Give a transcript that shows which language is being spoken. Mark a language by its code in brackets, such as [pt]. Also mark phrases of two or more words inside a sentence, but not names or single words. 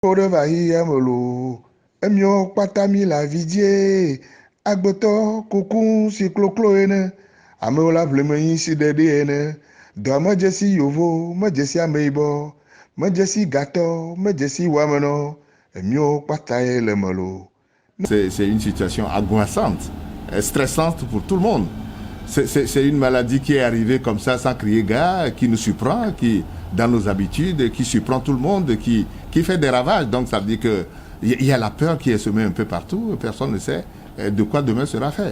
[ee] Ode va yi amelo, emio kpata mi la vidie, agbetɔ kuku si kloklo ene, amewo la ʋleme yi si ɖeɖi ene, dɔa medze si yovo, medze si ameyibɔ, medze si gatɔ, medze si wamenɔ, emio kpata ye le melo. [fr] C'est une situation angoissante, stressante pour tout le monde. C'est une maladie qui est arrivée comme ça sans crier gare, qui nous surprend, qui dans nos habitudes, qui surprend tout le monde, qui fait des ravages. Donc ça veut dire qu'il y a la peur qui est semée un peu partout, personne ne sait de quoi demain sera fait.